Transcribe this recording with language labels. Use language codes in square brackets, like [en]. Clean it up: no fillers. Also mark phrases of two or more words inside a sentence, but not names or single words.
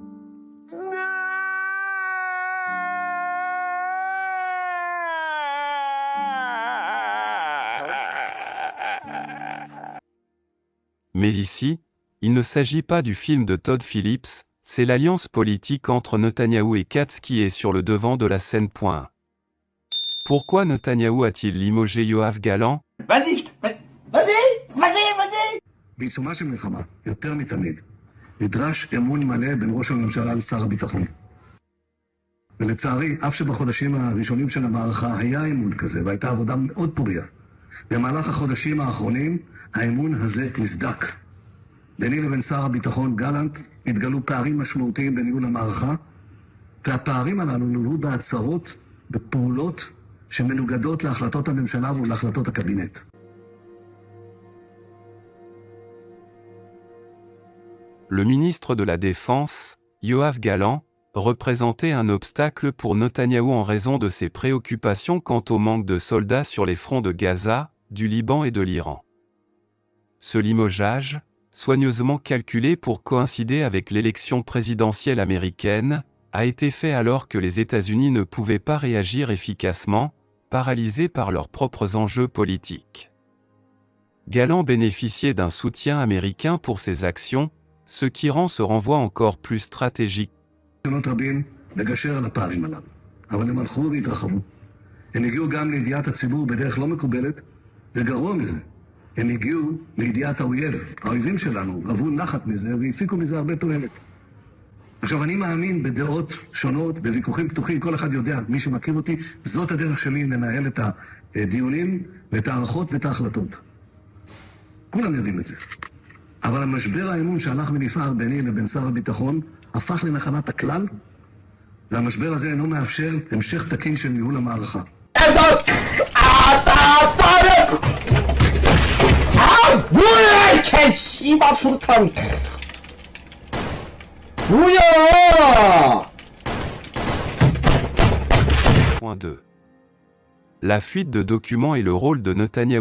[fr] Mais ici, il ne s'agit pas du film de Todd Phillips, c'est l'alliance politique entre Netanyahou et Katz qui est sur le devant de la scène. Pourquoi Netanyahou a-t-il limogé Yoav Gallant? Vas-y. [he] בעיצומה של מלחמה, יותר מתמיד, נדרש אמון מלא בין ראש הממשלה לשר הביטחון. ולצערי, אף שבחודשים הראשונים של המערכה היה אמון כזה, והייתה עבודה מאוד פוריה. במהלך החודשים האחרונים, האמון הזה נסדק. ביני לבין שר הביטחון גלנט התגלו פערים משמעותיים בניהול המערכה, והפערים הללו נולדו בהצהרות, בפעולות שמנוגדות להחלטות הממשלה ולהחלטות הקבינט. [fr] Le ministre de la Défense, Yoav Gallant, représentait un obstacle pour Netanyahou en raison de ses préoccupations quant au manque de soldats sur les fronts de Gaza, du Liban et de l'Iran. Ce limogeage, soigneusement calculé pour coïncider avec l'élection présidentielle américaine, a été fait alors que les États-Unis ne pouvaient pas réagir efficacement, paralysés par leurs propres enjeux politiques. Gallant bénéficiait d'un soutien américain pour ses actions, ce qui rend ce renvoi encore plus stratégique. [he] לגשר על הפערים הללו, אבל הם הלכו והתרחבו. הם הגיעו גם לידיעת הציבור בדרך לא מקובלת, וגרוע מזה, הם הגיעו לידיעת האויב. האויבים שלנו רבו נחת מזה והפיקו מזה הרבה תועלת. עכשיו, אני מאמין בדעות שונות, בוויכוחים פתוחים, כל אחד יודע, מי שמכיר אותי, זאת הדרך שלי לנהל את הדיונים ואת הערכות ואת ההחלטות. כולם יודעים את זה. אבל המשבר האמון שהלך ונפער ביני לבין שר הביטחון הפך לנחלת הכלל, והמשבר הזה אינו מאפשר המשך תקין של ניהול המערכה. [ko] 뭐야 이 개씨발 수류탄. 뭐야. [fr] Point 2. La fuite de documents et le rôle de Netanyahou.